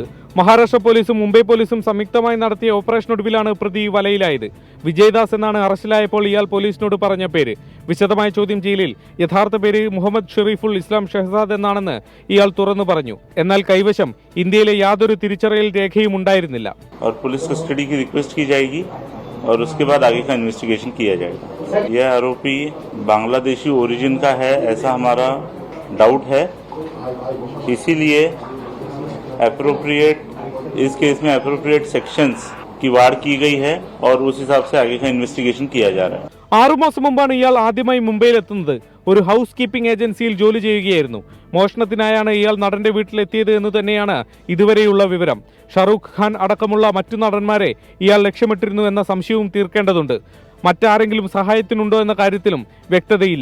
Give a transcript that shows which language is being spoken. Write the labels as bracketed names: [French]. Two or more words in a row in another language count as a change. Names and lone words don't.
[Malayalam] മഹാരാഷ്ട്ര പോലീസും മുംബൈ പോലീസും സംയുക്തമായി നടത്തിയ ഓപ്പറേഷനൊടുവിലാണ് പ്രതി വലയിലായത്. വിജയ്ദാസ് എന്നാണ് അറസ്റ്റിലായപ്പോൾ ഇയാൾ പോലീസിനോട് പറഞ്ഞ പേര്. വിശദമായ ചോദ്യം ചെയ്യലിൽ യഥാർത്ഥ പേര് മുഹമ്മദ് ഷെരീഫുൽ ഇസ്ലാം ഷഹസാദ് എന്നാണെന്ന് ഇയാൾ തുറന്നു പറഞ്ഞു. എന്നാൽ കൈവശം ഇന്ത്യയിലെ യാതൊരു തിരിച്ചറിയൽ രേഖയും ഉണ്ടായിരുന്നില്ല. [Hindi] और उसके बाद आगे का इन्वेस्टिगेशन किया जाएगा. यह आरोपी बांग्लादेशी ओरिजिन का है ऐसा हमारा डाउट है, इसीलिए एप्रोप्रिएट इस केस में [English] appropriate sections [Hindi] की वार की गई है और उस हिसाब से आगे का इन्वेस्टिगेशन किया जा रहा है. [Malayalam] 6 മാസം മുമ്പാണ് ഇയാൾ ആദ്യമായി മുംബൈയിലെത്തുന്നത്. ഒരു [English] house keeping [Malayalam] ഏജൻസിയിൽ ജോലി ചെയ്യുകയായിരുന്നു. മോഷണത്തിനായാണ് ഇയാൾ നടന്റെ വീട്ടിലെത്തിയത് എന്ന് തന്നെയാണ് ഇതുവരെയുള്ള വിവരം. ഷാറൂഖ് ഖാൻ അടക്കമുള്ള മറ്റു നടന്മാരെ ഇയാൾ ലക്ഷ്യമിട്ടിരുന്നു എന്ന സംശയവും തീർക്കേണ്ടതുണ്ട്. മറ്റാരെങ്കിലും സഹായത്തിനുണ്ടോ എന്ന കാര്യത്തിലും വ്യക്തതയില്ല.